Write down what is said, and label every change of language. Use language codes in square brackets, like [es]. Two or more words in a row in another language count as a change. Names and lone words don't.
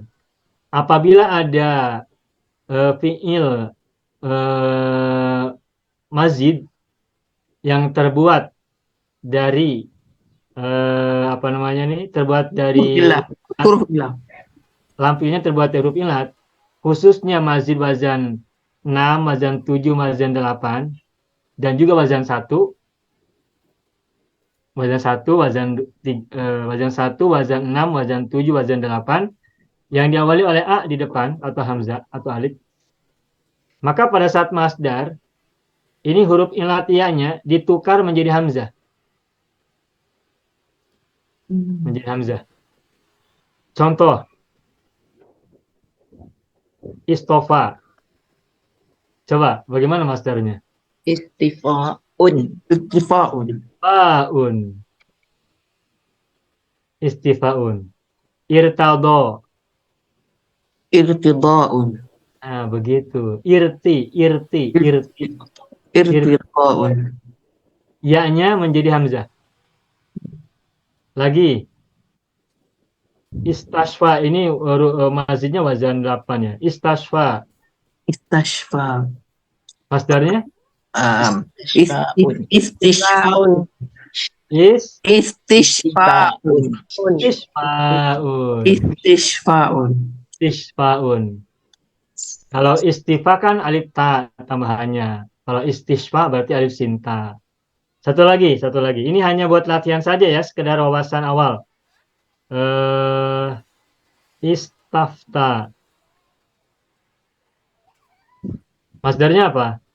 [id] Apabila ada fiil mazid yang terbuat dari apa namanya nih? Terbuat dari Huruf ilah. lampirnya terbuat dari huruf ilat, khususnya mazid wazan 6, wazan 7, wazan 8, dan juga wazan 1, wazan 1, wazan 1, wazan 6, wazan 7, wazan 8, yang diawali oleh a di depan atau hamzah atau alif. Maka pada saat masdar, ini huruf ilatianya ditukar menjadi hamzah. Menjadi hamzah. Contoh, istofa. Coba, bagaimana masdarnya? Istifa'un. Istifa'un. Faun. Istifaun. Irtado. Irtida'un. Nah, begitu. Irti. Irtida'un. Ya-nya menjadi hamzah. Lagi. Istashfa. Ini mazidnya wazan 8 ya. Istashfa. Istashfa. Masdarnya? Istishfa'un. Istishfaun. Istishfa'un. Istishfa'un. Istishfaun. Kalau istifa kan alif ta tambahannya. Kalau istishfa berarti alif sinta. Satu lagi. Ini hanya buat latihan saja ya, sekedar wawasan awal. Istafta. Masdarnya apa?